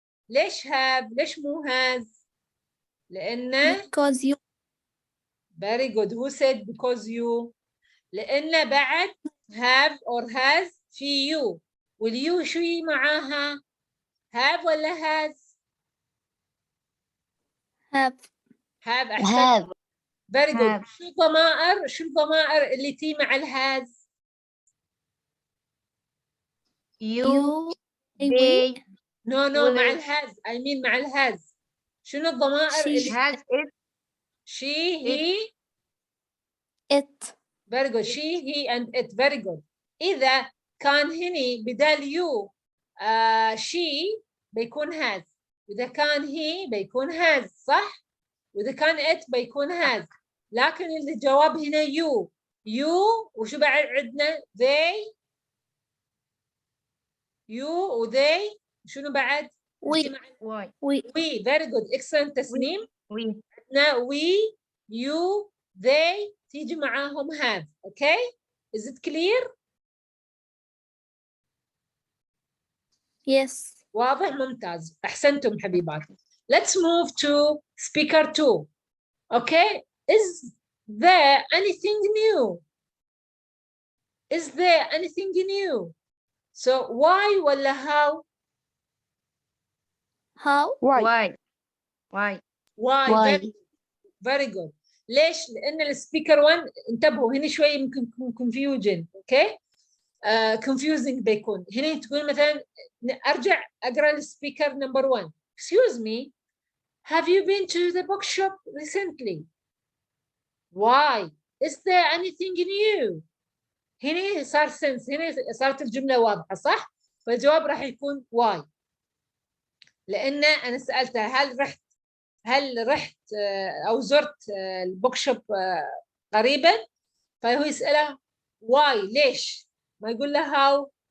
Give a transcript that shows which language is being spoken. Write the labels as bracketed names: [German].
[Arabic] ليش have؟ ليش مو has؟ لأن [English] Because you. very good. Who said because you؟ [Arabic] لأن بعد [English] have or has في you. [Arabic] واليو شو معاها؟ have ولا has؟ [English] Have. have. أحسن. Have. very good. have. [Arabic] شو الضمائر اللي تي مع الهاز؟ [English] You. They. They. [Arabic] نو مع [English] will. [Arabic] الهاز. [English] I mean مع الهاز. [Arabic] شنو الضمائر [English] She. [Arabic] اللي [English] Has it. she, he. It. very good. she, he and it. very good. [Arabic] إذا كان هني بدال you she بيكون has. وإذا كان he بيكون has صح؟ وإذا كان it بيكون has. لكن الجواب هنا you وشو بعد عندنا they you و they شنو بعد؟ [English] We. Why? we. very good. excellent تسنيم. We. [Arabic] عندنا we you they تيجي معاهم have. [English] okay is it clear؟ Yes. [Arabic] واضح ممتاز أحسنتم حبيباتي. [English] let's move to speaker 2. okay is there anything new? is there anything new? so why ولا how؟ How? Why? Why? why. very good. [Arabic] ليش؟ لأن السبيكر 1 انتبهوا هنا شوي يمكن confusion. [English] okay confusing بيكون. [Arabic] هنا تقول مثلا أرجع أقرأ السبيكر نمبر 1. [English] excuse me, have you been to the bookshop recently? why? is there anything new? [Arabic] هنا صار sense. هنا صارت الجملة واضحة صح؟ فالجواب راح يكون why. لأن أنا سألته هل رحت أو زرت البوك شوب قريبا؟ فهو يسأله why ليش؟ ما يقول له how.